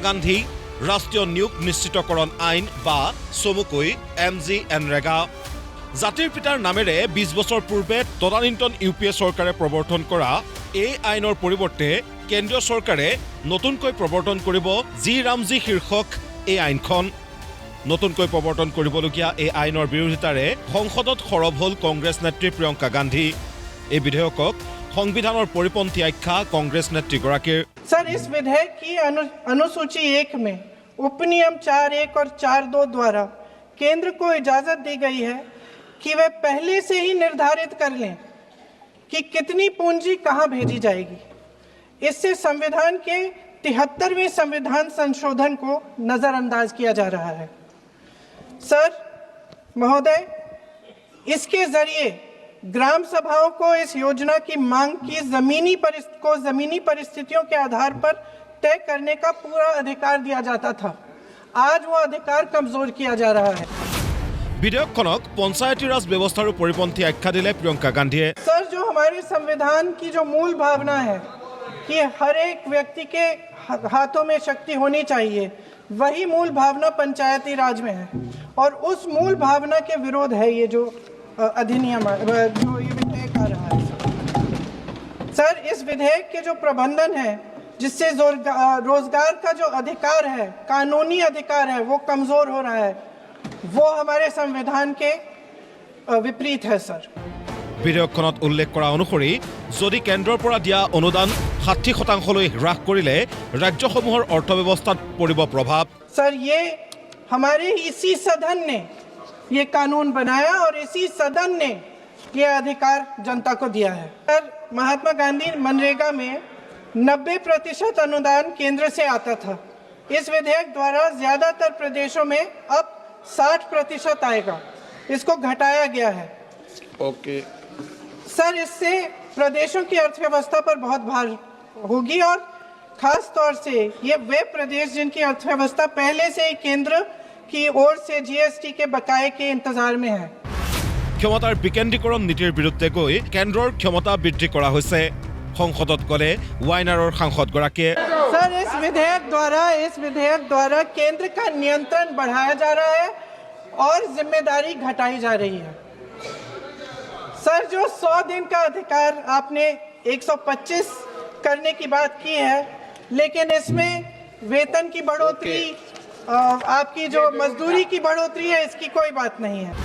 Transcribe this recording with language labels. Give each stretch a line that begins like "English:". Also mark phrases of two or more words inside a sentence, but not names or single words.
Assamese: গান্ধী ৰাষ্ট্ৰীয় নিয়োগ নিশ্চিতকৰণ আইন বা চমুকৈ MGNREGA জাতিৰ পিতাৰ নামেৰে 20 বছৰ পূৰ্বে তদানীন্তন UPA চৰকাৰে প্ৰৱৰ্তন কৰা এই আইনৰ পৰিৱৰ্তে কেন্দ্ৰীয় চৰকাৰে নতুনকৈ প্ৰৱৰ্তন কৰিব জি ৰামজী শীৰ্ষক এই আইনখন নতুনকৈ প্ৰৱৰ্তন কৰিবলগীয়া এই আইনৰ বিৰোধিতাৰে সংসদত সৰব হ'ল কংগ্ৰেছ নেত্ৰী প্ৰিয়ংকা গান্ধী এই বিধেয়কক সংবিধানৰ পৰিপন্থী আখ্যা কংগ্ৰেছ নেত্ৰীগৰাকীৰ
Hindi: सर इस विधेयक की अनुसूची 1 में उपनियम 4.1 और 4.2 द्वारा केंद्र को इजाजत दी गई है कि वे पहले से ही निर्धारित कर लें कि कितनी पूंजी कहां भेजी जाएगी। इससे संविधान के 73वें संविधान संशोधन को नजरअंदाज किया जा रहा है। सर महोदय, इसके जरिए ग्राम सभाओं को इस योजना की मांग की जमीनी परिस्थितियों के आधार पर तय करने का पूरा अधिकार दिया जाता था। आज वो अधिकार कमजोर किया जा रहा है।
Assamese: বিধেয়কখনক পঞ্চায়তী ৰাজ ব্যৱস্থাৰ পৰিপন্থী আখ্যা দিলে প্ৰিয়ংকা গান্ধীয়ে
Hindi: सर जो हमारे संविधान की जो मूल भावना है कि हर एक व्यक्ति के हाथों में शक्ति होनी चाहिए, वही मूल भावना पंचायती राज में है और उस मूल भावना के विरोध है ये जो अधिनियम जो ये विधेयक आ रहा है। सर इस विधेयक के जो प्रबंधन है जिससे रोजगार का जो अधिकार है, कानूनी अधिकार है, वो कमजोर हो रहा है, वो हमारे संविधान के विपरीत है। सर
Assamese: বিধেয়কখনত উল্লেখ কৰা অনুসৰি যদি কেন্দ্ৰৰ পৰা দিয়া অনুদান 60% হ্ৰাস কৰিলে ৰাজ্যসমূহৰ অৰ্থব্যৱস্থাত পৰিব প্ৰভাৱ।
Hindi: सर ये हमारे इसी सदन ने ये कानून बनाया और इसी सदन ने ये अधिकार जनता को दिया है। सर महात्मा गांधी मनरेगा में 90% अनुदान केंद्र से आता था। इस विधेयक द्वारा ज्यादातर प्रदेशों में अब 60% आएगा, इसको घटाया गया है। ओके सर इससे प्रदेशों की अर्थव्यवस्था पर बहुत भार होगी और खास तौर से ये वे प्रदेश जिनकी अर्थव्यवस्था पहले से ही केंद्र की ओर से GST के बकाये के इंतजार में है।
Assamese: ক্ষমতাৰ বিকেন্দ্ৰীকৰণ নীতিৰ বিৰুদ্ধে গৈ কেন্দ্ৰৰ ক্ষমতা বৃদ্ধি কৰা হৈছে সংসদত গলে ৱাইনাৰৰ সাংসদগৰাকীয়ে
Hindi: सर इस विधेयक द्वारा केंद्र का नियंत्रण बढ़ाया जा रहा है और जिम्मेदारी घटाई जा रही है। सर जो 100 दिन का अधिकार आपने 125 करने की बात की है, लेकिन इसमें वेतन की बढ़ोतरी आपकी जो मजदूरी की बढ़ोतरी है इसकी कोई बात नहीं है।